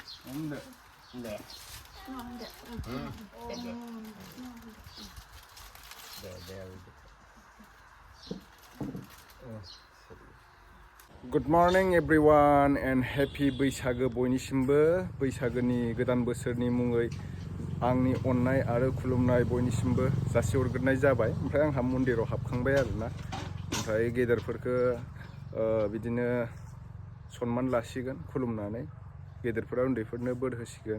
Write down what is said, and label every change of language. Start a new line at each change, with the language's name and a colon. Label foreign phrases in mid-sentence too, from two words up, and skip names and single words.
English: Om det. Good morning everyone and happy
Bodo: Bwisagu बयनिसिमबो बैसागोनि गोदान बोसोरनि मुङै आंनि अननाय आरो खुलुमनाय बयनिसिमबो जासिहरग्रोनाय जाबाय। ओमफ्राय आंहा मन्दिराव हाबखांबाय आरोना। ओमफ्राय गेदेरफोरखौ बिदिनो सनमान लासिगोन खुलुमनानै, गेदेरफोरा उन्दैफोरनो बोर होसिगोन।